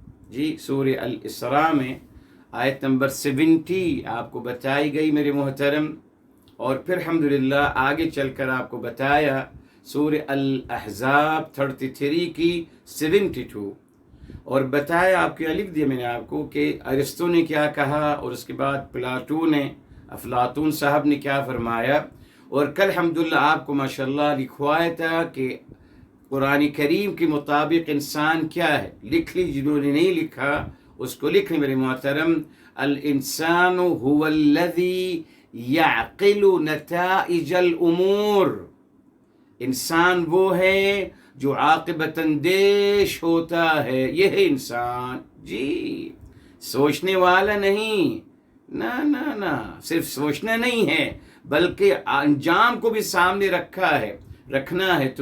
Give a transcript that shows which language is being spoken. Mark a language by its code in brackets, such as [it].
[ur] جی سورہ الاسراء میں آیت نمبر 70 آپ کو بتائی گئی میرے محترم، اور پھر الحمدللہ آگے چل کر آپ کو بتایا سورہ الاحزاب 33 کی 72، اور بتایا آپ کے لکھ دیا میں نے آپ کو کہ ارسطو نے کیا کہا، اور اس کے بعد افلاطون صاحب نے کیا فرمایا. اور کل الحمدللہ آپ کو ماشاءاللہ لکھوایا تھا کہ قرآن کریم کے مطابق انسان کیا ہے. لکھ لی، جنہوں نے نہیں لکھا اس کو لکھ لی میرے محترم. [ar] الانسان هو الذي يعقل نتائج الامور. [ur] انسان وہ ہے جو عاقبت اندیش ہوتا ہے، یہ ہے انسان. جی سوچنے والا نہیں، نہ صرف سوچنا نہیں ہے بلکہ انجام کو بھی سامنے رکھنا ہے.